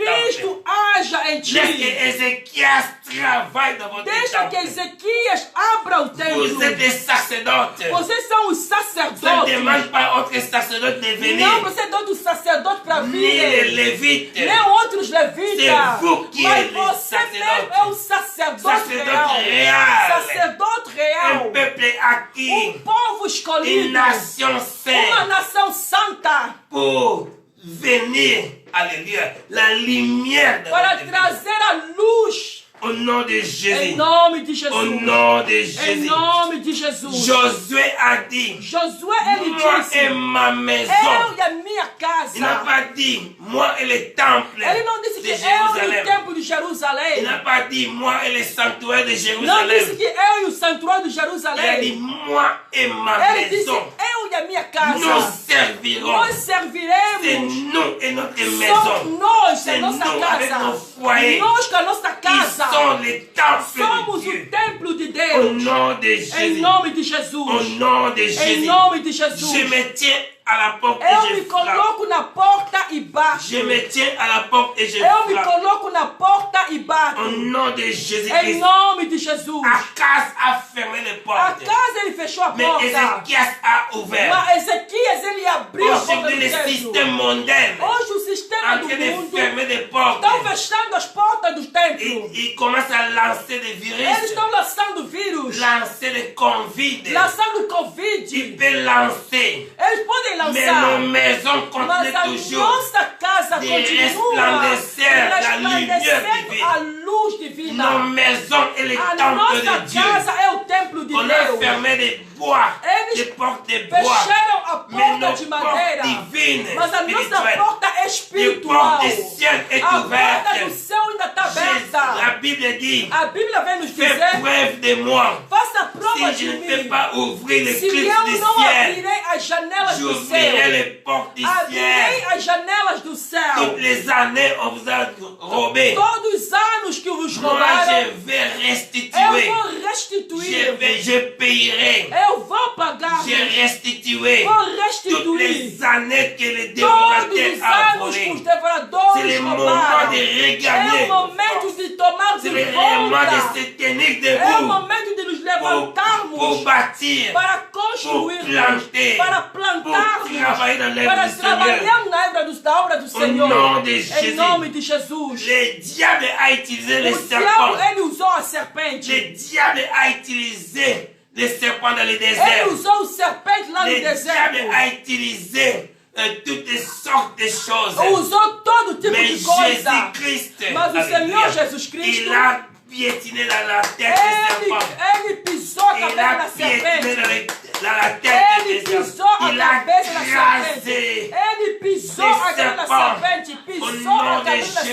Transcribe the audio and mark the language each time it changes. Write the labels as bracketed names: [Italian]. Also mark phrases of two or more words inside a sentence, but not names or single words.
[French] Laisse que Ézéchias travaille dans votre temple. Vous êtes des sacerdotes. Ça ne demande pas autre sacerdote de venir. Ni les lévites. C'est vous qui êtes les sacerdotes. Sacerdote réel. Un peuple acquis. Une nation sainte. Pour venir, alléluia, la lumière de [Portuguese] para trazer a luz. [French] Au nom de Jésus. [Portuguese] Em nome de Jesus. [French] Au nom de Jésus. [Portuguese] Em nome de Jesus. [French] Josué a dit. [Portuguese] Josué, ele [French] moi [Portuguese] disse. [French] et ma maison. [Portuguese] Eu e a minha casa. [French] Il n'a pas dit moi et le temple. [Portuguese] Ele não disse que eu e o templo de Jerusalém. [French] Il n'a pas dit moi et le sanctuaire de Jérusalem. [Portuguese] Não disse que eu e o santuário de Jerusalém. [French] Il a dit moi et ma [Portuguese] ele disse [French] maison. [Portuguese] Eu e a minha casa. [French] Nous servirons. [Portuguese] Nós serviremos. [French] C'est nous et notre maison. [Portuguese] Somos nós, [French] c'est [Portuguese] a nossa [French] nous [Portuguese] casa. [French] avec nos foyers. [Portuguese] Nós com a nossa casa. [French] Sont les temples [Portuguese] Somos [French] de Dieu. [Portuguese] o templo de [French] Au [Portuguese] Deus. [French] nom de Jésus. [Portuguese] Em nome de Jesus. [French] Au nom de Jésus. [Portuguese] Em nome de Jesus. [French] Je me tiens à la porte [Portuguese] Eu [French] et [Portuguese] me [French] je frappe. [Portuguese] coloco na porta e bato. [French] Je me tiens à la porte et je [Portuguese] Eu me [French] frappe. [Portuguese] coloco na porta e bato. [French] Au nom de [Portuguese] Em [French] Jésus-Christ. [Portuguese] nome de Jesus. [French] Acaz a fermé les [Portuguese] A [French] portes. [Portuguese] casa ele fechou a [French] Mais [Portuguese] porta. [French] Ézéchias a ouvert. [Portuguese] Mas Ezequias ele abriu a porta [French] Aujourd'hui, [Portuguese] do [French] le [Portuguese] templo. [French] système mondain [Portuguese] Hoje o sistema [French] en [Portuguese] do [French] train de [Portuguese] mundo [French] fermer des portes. [Portuguese] estão fechando as portas do templo. [French] Il commence à lancer des [Portuguese] Eles [French] virus, [Portuguese] estão lançando vírus, [French] lancer des convites. [Portuguese] lançando [French] Il [Portuguese] Covid. [French] peut lancer. [Portuguese] Eles podem [French] Mais nos [Portuguese] lançar, [French] maisons [Portuguese] mas [French] continuent [Portuguese] a [French] toujours [Portuguese] nossa casa [French] de [Portuguese] continua [French] resplandecer la lumière [Portuguese] resplandecendo [French] divine. [Portuguese] a luz divina. [French] Nos maisons et les [Portuguese] A [French] temples [Portuguese] nossa [French] de Dieu. [Portuguese] casa é o templo de [French] On a [Portuguese] Deus. [French] fermé des bois, [Portuguese] Eles [French] des portes de bois. [Portuguese] fecharam a [French] Mais [Portuguese] porta [French] nos [Portuguese] de [French] portes [Portuguese] madeira, [French] divines, [Portuguese] mas a nossa [French] spirituelles, [Portuguese] porta é [French] les [Portuguese] espiritual. [French] portes du ciel est [Portuguese] A porta do [French] ouverte. [Portuguese] céu ainda está [French] La [Portuguese] aberta. [French] Bible dit, [Portuguese] A Bíblia vem nos [French] fais [Portuguese] dizer, [French] preuve de moi. [Portuguese] faça prova [French] Si [Portuguese] de [French] je ne peux [Portuguese] mim. [French] pas ouvrir les [Portuguese] Se [French] clés [Portuguese] eu [French] du [Portuguese] não [French] ciel, [Portuguese] abrirei as janelas do [French] j'ouvrirai [Portuguese] céu, [French] les portes du [Portuguese] abrirei [French] ciel. [Portuguese] as janelas do céu. [French] Toutes les années, on vous a robé. [Portuguese] Todos os anos que vos [French] Moi, [Portuguese] roubaram, [French] je vais [Portuguese] eu [French] restituer. [Portuguese] vou restituir. [French] Je payerai. [Portuguese] Eu vou pagar. [French] Je restituerai [Portuguese] Vou [French] toutes [Portuguese] restituir [French] les années que les [Portuguese] todos [French] dévorateurs [Portuguese] os [French] ont [Portuguese] anos que [French] volé. [Portuguese] os devoradores [French] C'est le moment [Portuguese] roubaram. [French] de [Portuguese] É [French] regagner. [Portuguese] o momento de tomar [French] C'est [Portuguese] de [French] le moment [Portuguese] volta. [French] de se tenir [Portuguese] É o [French] debout [Portuguese] momento de nos [French] pour [Portuguese] levantarmos [French] bâtir, [Portuguese] para [French] pour [Portuguese] construir, [French] planter, [Portuguese] para [French] pour [Portuguese] plantarmos, [French] travailler dans l'œuvre [Portuguese] para [French] du Seigneur. [Portuguese] trabalhar na obra do Senhor. [French] nom de [Portuguese] Em [French] Jésus. [Portuguese] nome de Jesus. [French] Le diable a utilisé les [Portuguese] O diabo, [French] serpents. [Portuguese] ele usou a serpente. [French] Le diable a utilisé les serpents dans le [Portuguese] Ele [French] désert. [Portuguese] usou o serpente lá no [French] Le diable [Portuguese] deserto. [French] a utilisé toutes sortes de choses. [Portuguese] Usou todo tipo [French] Mais [Portuguese] de coisa. [French] Jésus-Christ, [Portuguese] Mas o [French] alléluia, [Portuguese] Senhor Jesus Cristo, [French] il a piétiné la tête des serpents. [Portuguese] ele pisou a [French] Il [Portuguese] cabeça [French] a [Portuguese] da [French] piétiné [Portuguese] serpente. [French] la tête [Portuguese] Ele [French] des [Portuguese] pisou [French] serpents. [Portuguese] a [French] Il a [Portuguese] cabeça da serpente. [French] crasé [Portuguese] Ele pisou [French] les [Portuguese] a cabeça da [French] serpents [Portuguese] serpente. [French] au [Portuguese] Pisou a [French] nom de [Portuguese] cabeça da